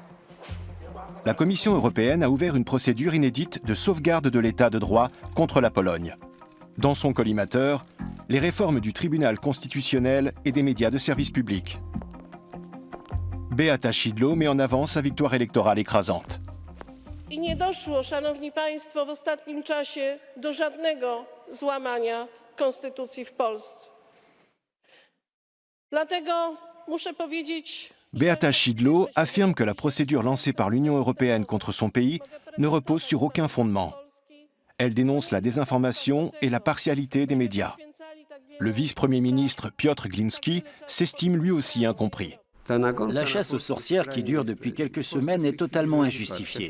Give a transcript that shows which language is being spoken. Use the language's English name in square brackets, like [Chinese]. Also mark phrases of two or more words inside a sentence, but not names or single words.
[French] La Commission européenne a ouvert une procédure inédite de sauvegarde de l'état de droit contre la Pologne. Dans son collimateur, les réformes du tribunal constitutionnel et des médias de service public. Beata Szydło met en avant sa victoire électorale écrasante. [Polish] I nie doszło, szanowni państwo, w ostatnim czasie do żadnego złamania konstytucji w Polsce. Dlatego muszę powiedzieć... [French] Beata Szydło affirme que la procédure lancée par l'Union européenne contre son pays ne repose sur aucun fondement. Elle dénonce la désinformation et la partialité des médias. Le vice-premier ministre Piotr Gliński s'estime lui aussi incompris. La chasse aux sorcières qui dure depuis quelques semaines est totalement injustifiée.